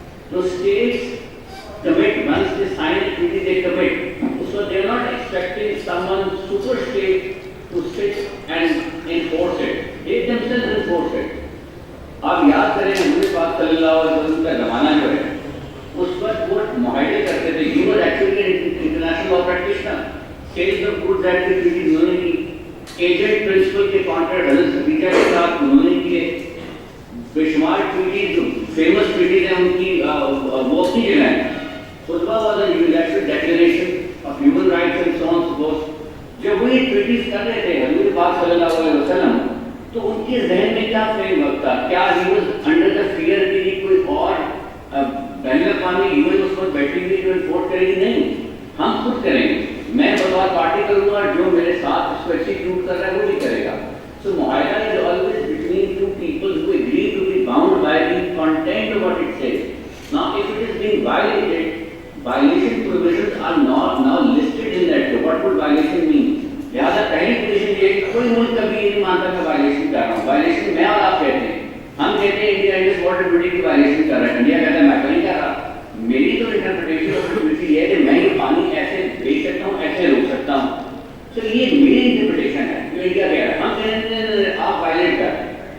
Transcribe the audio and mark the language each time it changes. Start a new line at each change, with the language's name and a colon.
English: تو states commit, once they sign a treaty, they commit. So they are not expecting someone super state to sit and enforce it. They themselves enforce it.
Urdu: آپ یاد کریں حضور پاک صلی اللہ علیہ وسلم کا زمانہ جو ہے اس وقت وہ معاہدے کرتے تھے.
English: He was actually an international law practitioner. Sales of goods that the treaty
Urdu: انہوں نے کی. Agent principal کے کانٹریکٹ حضرت خدیجہ کے ساتھ انہوں نے کیے. بے شمار ٹریٹیز جو فیمس ٹریٹیز ہیں ان کی وہ اپنی جگہ ہیں.
English: خطبہ was a universal declaration of human rights and so on so forth.
Urdu: جب وہ یہ ٹریٹیز کر رہے تھے حضور پاک صلی اللہ علیہ وسلم تو ان کے ذہن میں کیا فریم ورک تھا؟ کیا
English: he was under the fear
Urdu: کہ کوئی اور بین الاقوامی یونین اس پر بیٹھی ہوئی جو انفورس کرے گی؟ نہیں, ہم خود کریں گے. میں بطور پارٹی کروں گا, جو میرے ساتھ اس کو ایکسیکیوٹ کر رہا ہے وہ بھی کرے گا.
English: So معاہدہ is always between two people who agree to be bound by the content of what it says. Now if it is being violated, violation provisions are not now listed in that. So what would violation mean?
Urdu: لہٰذا پہلی position یہ ہے کہ کوئی ملک کبھی یہ نہیں مانتا کہ وائلیشن کر رہا ہوں. وائلیشن میں اور آپ کہتے ہیں, ہم کہتے ہیں انڈیا انڈس واٹر ٹریٹی کی وائلیشن کر رہا ہے. انڈیا کہتا ہے میں تو نہیں کر رہا. میری تو انٹرپریٹیشن آف ٹریٹی یہ ہے کہ میں یہ پانی ایسے بیچ سکتا ہوں, ایسے روک سکتا ہوں. تو یہ میری انٹرپریٹیشن ہے جو انڈیا کہہ رہا ہے. ہم کہتے ہیں آپ وائلیٹ کر رہے ہیں.